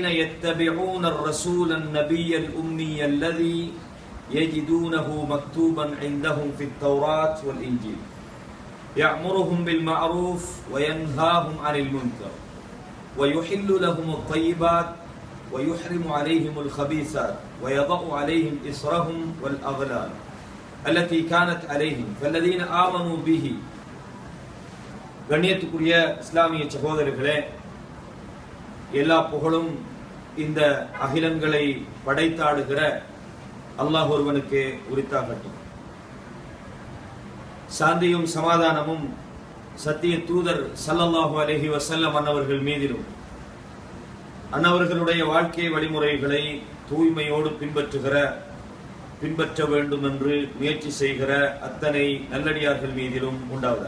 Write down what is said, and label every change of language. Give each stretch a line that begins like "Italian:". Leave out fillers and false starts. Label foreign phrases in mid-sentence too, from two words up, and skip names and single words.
Arabic: يتبعون الرسول النبي الأمي الذي يجدونه مكتوبا عندهم في التوراة والإنجيل يأمرهم بالمعروف وينهاهم عن المنكر ويحل لهم الطيبات ويحرم عليهم الخبيثات ويضع عليهم إصرهم والأغلال التي كانت عليهم فالذين آمنوا به.
Tamil: கண்ணியத்துக்குரிய இஸ்லாமிய சகோதரர்களே, எல்லா புகழும் இந்த அகிலங்களை படைத்தாடுகிற அல்லாஹ் ஒருவனுக்கு உரித்தாகட்டும். சாந்தியும் சமாதானமும் சத்திய தூதர்
Arabic: صلى الله عليه وسلم
Tamil: அன்னவர்கள் மீதிலும் அன்னவர்களுடைய வாழ்க்கை வழிமுறைகளை தூய்மையோடு பின்பற்ற வேண்டும் என்று முயற்சி செய்கிற அத்தனை நல்லடியார்கள் மீதிலும் உண்டாவதாக.